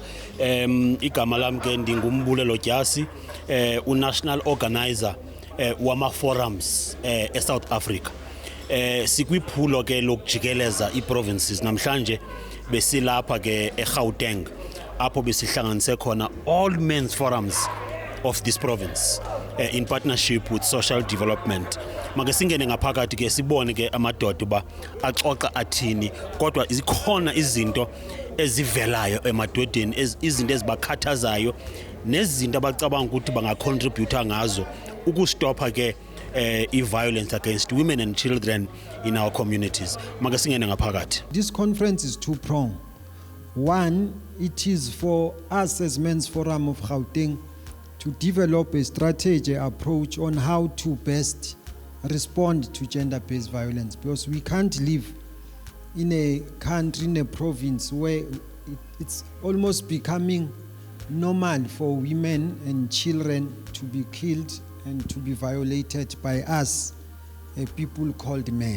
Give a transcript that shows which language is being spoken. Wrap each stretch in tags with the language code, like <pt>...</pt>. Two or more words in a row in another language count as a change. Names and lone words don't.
<xh>Igama lami ke ndingumbulelo Dyasi,</xh> <en>unational organizer</en> <xh>wama forums eSouth Africa. Sikwiphulo ke lokujikeleza iprovinces namhlanje besilapha ke eGauteng apho besihlanganise khona</xh> <en>all men's forums of this province in partnership with social development.</en> <xh>Make singene ngaphakathi ke sibone ke amadoda ba axoxa athini kodwa izikhona izinto ezivelayo emadodeni izinto ezibakhathazayo nezinto abacabanga ukuthi bangacontributor ngazo ukustopha ke</xh> <en>violence against women and children in our communities.</en> <xh>Make singene ngaphakathi.</xh> <en>This conference is two-pronged. One, it is for us as Men's Forum of Gauteng to develop a strategy approach on how to best respond to gender-based violence, because we can't live in a country, in a province where it's almost becoming normal for women and children to be killed and to be violated by us, people called men.</en>